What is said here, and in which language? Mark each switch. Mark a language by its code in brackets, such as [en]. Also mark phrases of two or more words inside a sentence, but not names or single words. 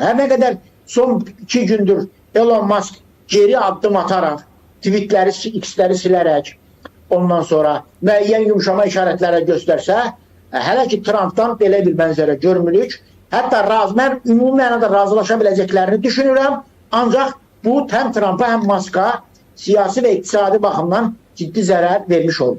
[tr] Her ne kadar son 2 gündür Elon Musk geri adım atarak, tweetleri, [az] x'ləri silərək, ondan sonra müəyyən yumuşama işarətləri göstərsə, hələ ki Trump'dan belə bir bənzərə görmürük. Hətta mən ümumi mənada razılaşa biləcəklərini düşünürəm. Ancaq bu həm Trump'a həm Musk'a siyasi və iqtisadi baxımdan ciddi zərər vermiş oldu.